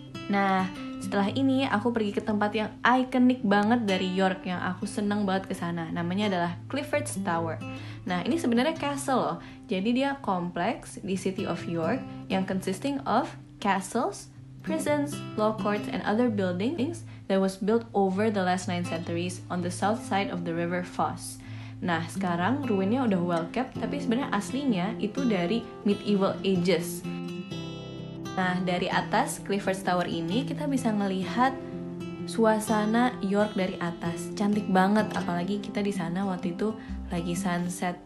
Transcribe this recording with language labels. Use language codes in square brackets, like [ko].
[id] Nah, setelah ini aku pergi ke tempat yang ikonik banget dari York yang aku seneng banget ke sana. Namanya adalah Clifford's Tower. Nah, ini sebenarnya castle loh. Jadi dia kompleks di City of York yang [en] consisting of castles, prisons, law courts, and other buildings that was built over the last 9 centuries on the south side of the River Foss. [id] Nah, sekarang ruinnya udah well kept, tapi sebenarnya aslinya itu dari medieval ages. Nah, dari atas Clifford's Tower ini kita bisa ngelihat suasana York dari atas. Cantik banget, apalagi kita di sana waktu itu lagi sunset.